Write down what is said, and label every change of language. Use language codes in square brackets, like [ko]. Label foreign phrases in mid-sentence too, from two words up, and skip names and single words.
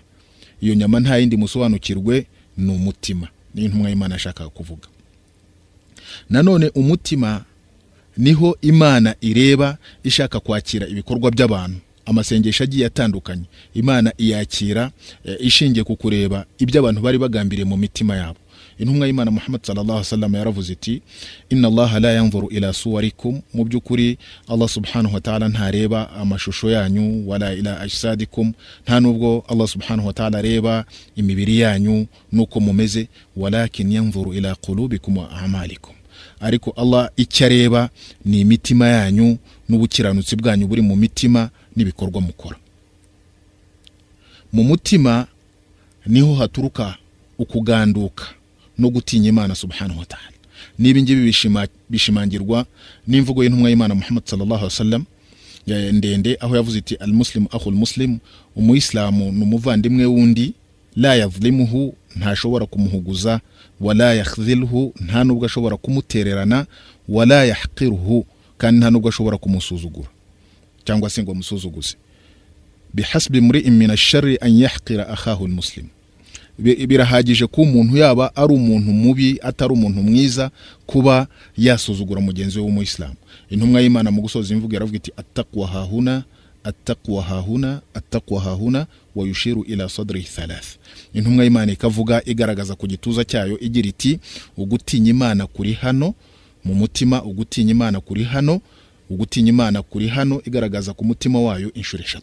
[rw] Iyo nyama nta yindi musobanukirwe ni umutima, ni intumwa y'Imana ashaka kuvuga. Nanone umutima niho Imana ireba ishaka kwakira ibikorwa by'abantu. Amasengesho agiye atandukanye Imana iyakira ishingiye ku kureba ibyo abantu bari bagambiriye mu mitima yabo. Intumwa y'Imana Muhammad [ar] صلى الله عليه وسلم [rw] yaravuze iti: [ar] إن الله لا ينظر إلى صوركم, [rw] mu by'ukuri Allah [ar] سبحانه وتعالى [rw] ntareba amashusho yanyu, [ar] ولا إلى أجسادكم, [rw] nta nubwo Allah [ar] سبحانه وتعالى [rw] areba imibiri yanyu nuko mumeze, [ar] ولكن ينظر إلى قلوبكم وأعمالكم, [rw] ariko Allah icyo areba ni imitima yanyu n'ubukiranutsi bwanyu buri mu mitima n'ibikorwa mukora. Mu mutima niho haturuka ukuganduka no gutinya Imana [ar] سبحانه وتعالى. [rw] Nibi ngibi bishimangirwa n'imvugo y'intumwa y'Imana Muhammad [ar] صلى الله عليه وسلم [rw] ndende aho yavuze iti [ar] المسلم أخو المسلم, [rw] umuislamu numuvandimwe wundi, [ar] لا يظلمه, [rw] ntashobora kumuhuguza, [ar] ولا يخذله, [rw] nta nubwo ashobora kumutererana, [ar] ولا يحقره, [rw] kandi nta nubwo ashobora kumusuzugura cyangwa se ngo musuzuguze. [ar] بحسب امرئ من الشر أن يحقر أخاه المسلم, [rw] birahagije ko umuntu yaba ari umuntu mubi atari umuntu mwiza kuba yasuzugura mugenzi we w'umuislamu. Intumwa y'Imana mu gusoza imvugo yaravuga iti [ar] التقوى هاهنا التقوى هاهنا التقوى هاهنا ويشير إلى صدره ثلاث. [rw] Intumwa y'Imana ikavuga igaragaza ku gituza cyayo igira iti ugutinya Imana kuri hano mu mutima, ugutinya Imana kuri hano, ugutinya Imana kuri hano, igaragaza ku mutima wayo inshuro 3.